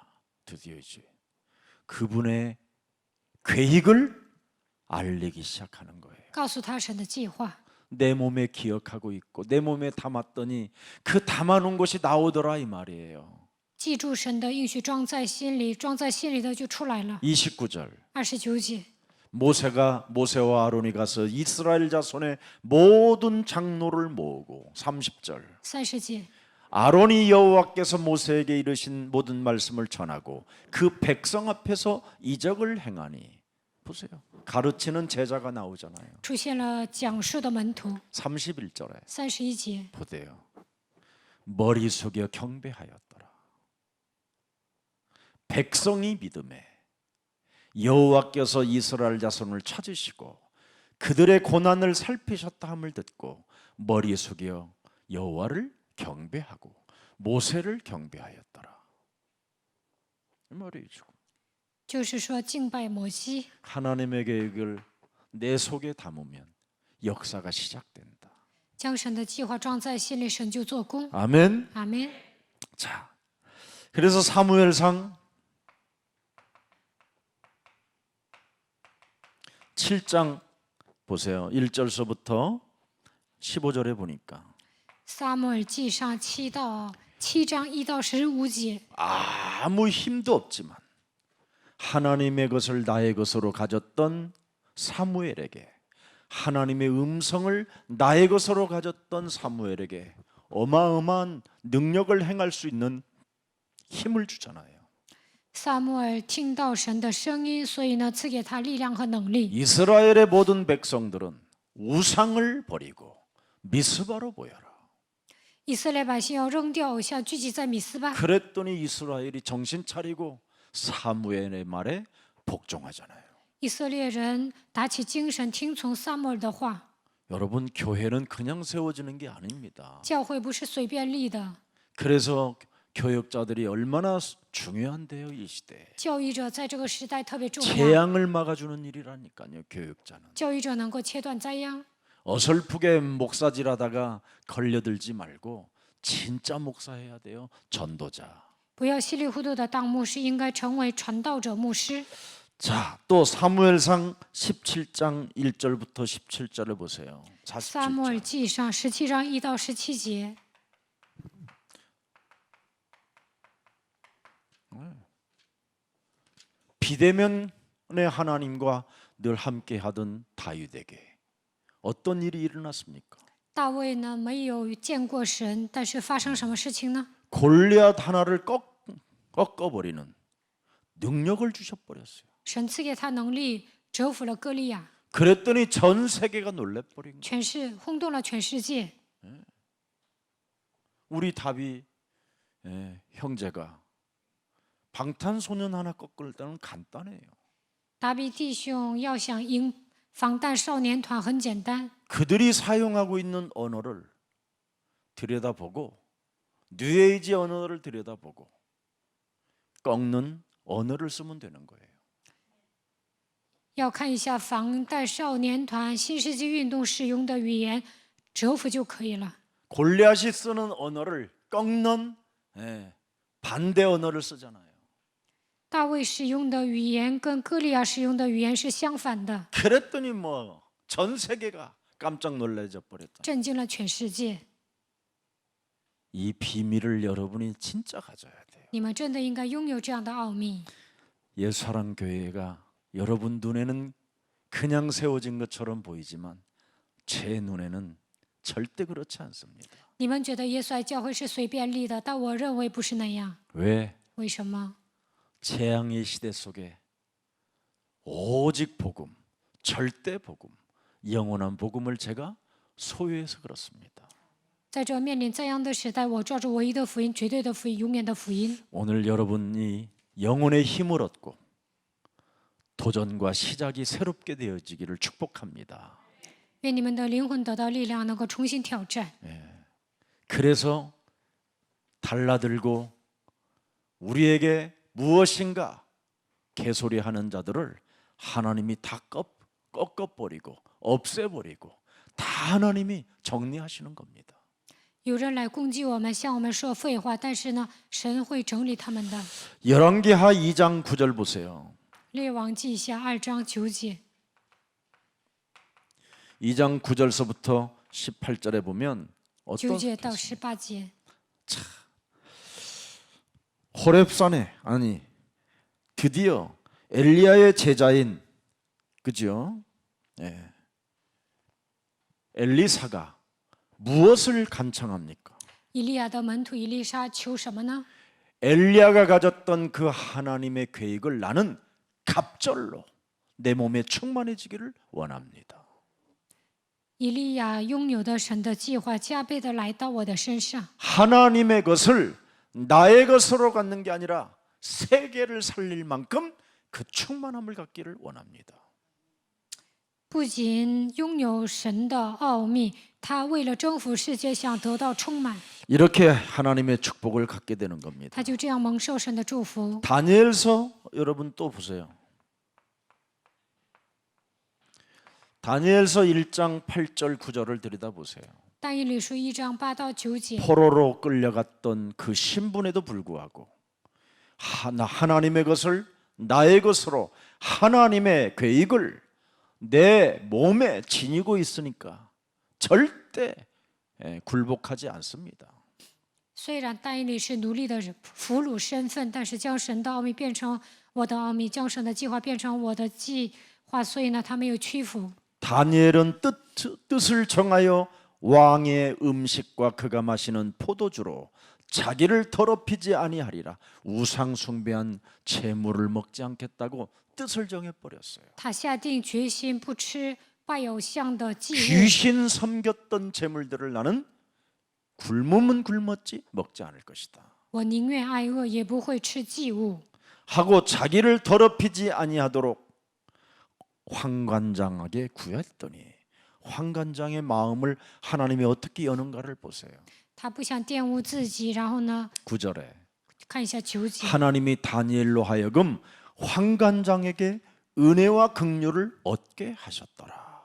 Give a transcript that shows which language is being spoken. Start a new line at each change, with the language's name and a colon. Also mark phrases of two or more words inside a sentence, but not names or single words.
Korean: 드디어 이제 그분의 계획을 알리기 시작하는 거예요.
Chinese: 告诉他神的计划。
Korean: 내 몸에 기억하고 있고 내 몸에 담았더니 그 담아놓은 것이 나오더라 이 말이에요.
Chinese: 记住神的应许，装在心里，装在心里的就出来了。
Korean: 29절
Chinese: 29节，
Korean: 모세와 아론이 가서 이스라엘 자손의 모든 장로를 모으고 30절
Chinese: 30节，
Korean: 아론이 여호와께서 모세에게 이르신 모든 말씀을 전하고 그 백성 앞에서 이적을 행하니 보세요. 가르치는 제자가 나오잖아요.
Chinese: 出现了讲述的门徒。
Korean: 31절에
Chinese: 31节，
Korean: 보세요. 머리 숙여 경배하였더라. 백성이 믿음에 여호와께서 이스라엘 자손을 찾으시고 그들의 고난을 살피셨다 함을 듣고 머리 숙여 여호와를 경배하고 모세를 경배하였더라. 이 말이죠.
Chinese: 就是说敬拜摩西。
Korean: 하나님의 계획을 내 속에 담으면 역사가 시작된다.
Chinese: 将神的计划装在心里，神就做工。
Korean: 아멘.
Chinese: 阿门。
Korean: 자, 그래서 사무엘상 7장 보세요. 1절서부터 15절에 보니까
Chinese: 撒母耳记上7章1到15节，
Korean: 아무 힘도 없지만 하나님의 것을 나의 것으로 가졌던 사무엘에게 하나님의 음성을 나의 것으로 가졌던 사무엘에게 어마어마한 능력을 행할 수 있는 힘을 주잖아요.
Chinese: 撒母耳听到神的声音，所以呢，赐给他力量和能力。
Korean: 이스라엘의 모든 백성들은 우상을 버리고 미스바로 모여라.
Chinese: 以色列百姓要扔掉偶像，聚集在米斯巴。
Korean: 그랬더니 이스라엘이 정신 차리고 사무엘의 말에 복종하잖아요.
Chinese: 以色列人打起精神，听从撒母耳的话。
Korean: 여러분, 교회는 그냥 세워지는 게 아닙니다.
Chinese: 教会不是随便立的，
Korean: 그래서 교역자들이 얼마나 중요한데요, 이 시대에.
Chinese: 教育者在这个时代特别重要。
Korean: 재앙을 막아주는 일이라니까요, 교역자는.
Chinese: 教育者能够切断灾殃，
Korean: 어설프게 목사질하다가 걸려들지 말고 진짜 목사해야 돼요, 전도자.
Chinese: 不要稀里糊涂的当牧师，应该成为传道者、牧师。
Korean: 자, 또 사무엘상 17장 1절부터 17절을 보세요.
Chinese: 撒母耳
Korean: 47절.
Chinese: 记上17章1到17节，
Korean: 비대면의 하나님과 늘 함께하던 다윗에게 어떤 일이 일어났습니까?
Chinese: 大卫呢没有见过神，但是发生什么事情呢？
Korean: 골리앗 하나를 꺾어버리는 능력을 주셔버렸어요.
Chinese: 神赐给他能力，折服了歌利亚，
Korean: 그랬더니 전 세계가 놀래버린 거예요.
Chinese: 轰动了全世界。
Korean: 우리 다윗 형제가 방탄소년 하나 꺾을 때는 간단해요.
Chinese: 达比弟兄要想赢防弹少年团很简单，
Korean: 그들이 사용하고 있는 언어를 들여다보고 뉴에이지 언어를 들여다보고 꺾는 언어를 쓰면 되는 거예요.
Chinese: 要看一下防弹少年团新世纪运动使用的语言，折服就可以了。
Korean: 골리앗이 쓰는 언어를 꺾는 반대 언어를 쓰잖아요.
Chinese: 大卫使用的语言跟歌利亚使用的语言是相反的，
Korean: 그랬더니 뭐 전 세계가 깜짝 놀라져 버렸다.
Chinese: 震惊了全世界。
Korean: 이 비밀을 여러분이 진짜 가져야 돼요.
Chinese: 你们真的应该拥有这样的奥秘。
Korean: 예수사랑 교회가 여러분 눈에는 그냥 세워진 것처럼 보이지만 제 눈에는 절대 그렇지 않습니다.
Chinese: 你们觉得耶稣爱教会是随便立的，但我认为不是那样。
Korean: 왜?
Chinese: 为什么？
Korean: 재앙의 시대 속에 오직 복음, 절대 복음, 영원한 복음을 제가 소유해서 그렇습니다.
Chinese: 在这面临灾殃的时代，我抓住唯一的福音、绝对的福音、永远的福音。
Korean: 오늘 여러분이 영혼의 힘을 얻고 도전과 시작이 새롭게 되어지기를 축복합니다.
Chinese: 愿你们的灵魂得到力量，能够重新挑战。
Korean: 그래서 달라들고 우리에게 무엇인가 개소리하는 자들을 하나님이 다 꺾어버리고 없애버리고 다 하나님이 정리하시는 겁니다.
Chinese: 有人来攻击我们，向我们说废话，但是呢，神会整理他们的。
Korean: 열왕기하 2장 9절 보세요.
Chinese: 列王记下2章9节，
Korean: 2장 9절서부터 18절에 보면
Chinese: 9
Korean: 어떤
Chinese: 节到18节。
Korean: 호렙산에 아니 드디어 엘리야의 제자인 그죠? 엘리사가 무엇을 간청합니까?
Chinese: 以利亚的门徒以利沙求什么呢？
Korean: 엘리야가 가졌던 그 하나님의 계획을 나는 갑절로 내 몸에 충만해지기를 원합니다.
Chinese: 以利亚拥有的神的计划加倍的来到我的身上。
Korean: 하나님의 것을 나의 것으로 갖는 게 아니라 세계를 살릴 만큼 그 충만함을 갖기를 원합니다.
Chinese: 不仅拥有神的奥秘，他为了征服世界，想得到充满，
Korean: 이렇게 하나님의 축복을 갖게 되는 겁니다.
Chinese: 他就这样蒙受神的祝福。
Korean: 다니엘서 여러분 또 보세요. 다니엘서 1장 8절 9절을 들여다보세요.
Chinese: 但以理书1章8到9节，
Korean: 포로로 끌려갔던 그 신분에도 불구하고 하나님의 것을 나의 것으로 하나님의 계획을 내 몸에 지니고 있으니까 절대 굴복하지 않습니다.
Chinese: 虽然但以理是奴隶的俘虏身份，但是将神的奥秘变成我的奥秘，将神的计划变成我的计划，所以呢，他没有屈服。
Korean: 다니엘은 뜻을 정하여 왕의 음식과 그가 마시는 포도주로 자기를 더럽히지 아니하리라. 우상 숭배한 재물을 먹지 않겠다고 뜻을 정해 버렸어요.
Chinese: 他下定决心不吃拜偶像的祭物，
Korean: 귀신 섬겼던 재물들을 나는 굶으면 굶었지 먹지 않을 것이다.
Chinese: 我宁愿挨饿，也不会吃祭物。
Korean: 하고 자기를 더럽히지 아니하도록 황관장에게 구했더니 황관장의 마음을 하나님이 어떻게 여는가를 보세요.
Chinese: 他不想玷污自己，然后呢，
Korean: 9절에
Chinese: 看一下9节，
Korean: 하나님이 다니엘로 하여금 황관장에게 은혜와 긍휼을 얻게 하셨더라.